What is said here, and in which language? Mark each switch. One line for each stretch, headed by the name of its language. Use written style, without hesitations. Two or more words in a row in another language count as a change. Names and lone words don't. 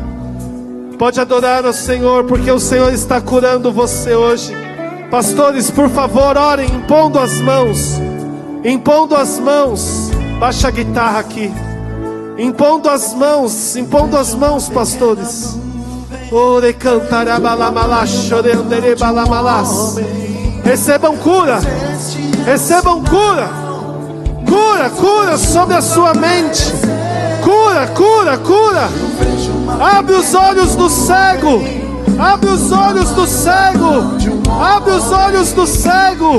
Portuguese: Pode adorar ao Senhor, porque o Senhor está curando você hoje. Pastores, por favor, orem, impondo as mãos. Impondo as mãos. Baixa a guitarra aqui. Impondo as mãos, pastores. Ore cantará balamalas, chorendere balamalas. Recebam cura. Recebam cura. Cura, cura sobre a sua mente. Cura, cura, cura. Abre os olhos do cego. Abre os olhos do cego. Abre os olhos do cego.